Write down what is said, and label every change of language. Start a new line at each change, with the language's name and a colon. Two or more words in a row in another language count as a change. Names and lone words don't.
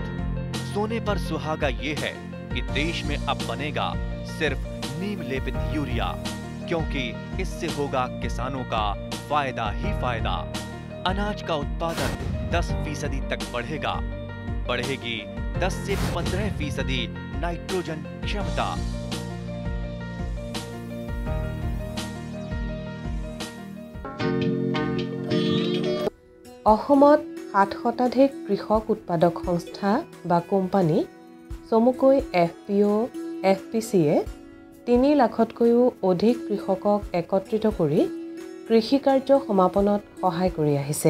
Hindi: सोने पर सुहागा ये है कि देश में अब बनेगा सिर्फ नीम लेपित यूरिया, क्योंकि इससे होगा किसानों का फायदा ही फायदा। अनाज का उत्पादन 10% तक बढ़ेगा। बढ़ेगी 10 से 15% नाइट्रोजन क्षमता।
Assamese: অসমত 7 শতাধিক কৃষক উৎপাদক সংস্থা বা কোম্পানী, চমুকৈ FPO, FPCয়ে 3 লাখতকৈও অধিক কৃষকক একত্ৰিত কৰি কৃষি কাৰ্য সমাপনত সহায় কৰি আহিছে।